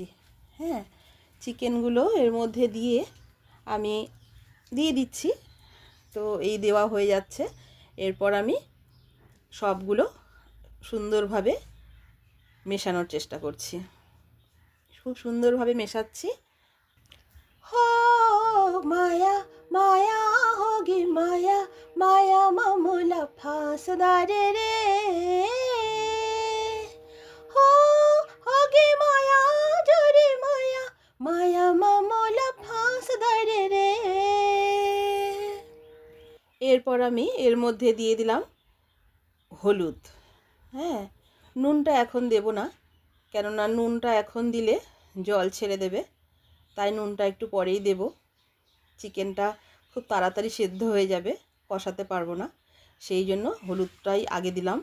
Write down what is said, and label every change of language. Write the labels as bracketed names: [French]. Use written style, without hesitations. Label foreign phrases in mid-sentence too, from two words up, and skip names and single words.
[Bangla] হ্যাঁ, চিকেনগুলো এর মধ্যে দিয়ে আমি দিয়ে দিচ্ছি। তো এই দেওয়া হয়ে যাচ্ছে। এরপর আমি সবগুলো সুন্দরভাবে মেশানোর চেষ্টা করছি, খুব সুন্দরভাবে মেশাচ্ছি। [Hindi] हो माया माया होगी माया, माया मामूला फांसदार रे, हो होगी माया जोरी माया, माया मामूला फांसदार रे। [Bangla] এরপর আমি এর মধ্যে দিয়ে দিলাম হলুদ। হ্যাঁ, নুনটা এখন দেব না, কেননা নুনটা এখন দিলে জল ছেড়ে দেবে, তাই নুনটা একটু পরেই দেব। চিকেনটা খুব তাড়াতাড়ি সেদ্ধ হয়ে যাবে, কষাতে পারবো না, সেই জন্য হলুদটাই আগে দিলাম।